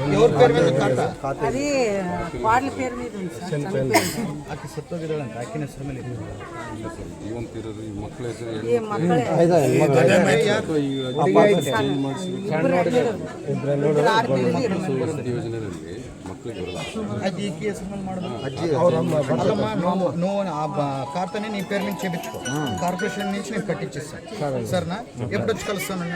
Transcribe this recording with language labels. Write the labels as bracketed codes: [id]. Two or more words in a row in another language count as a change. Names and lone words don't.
[te] ఎవరి పేరు మీద ఖాతా? అది వాళ్ళ పేరు మీద ఉంది సార్. చనిపోయింది. [kn] ಆಕೆ ಸತ್ತೋಗಿದ್ದಾಳಂತ ಆಕಿನ ಹೆಸರು ಮೇಲೆ ಇದೆ. ಈ ಮಕ್ಕಳೇ [te] అది ఈ కేసు నువ్వు ఖాతాని నీ పేరు నుంచి చేపించుకో. కార్పొరేషన్ నుంచి నేను కట్టించేస్తాను. సరేనా? ఎప్పుడు వచ్చి కలుస్తానండి?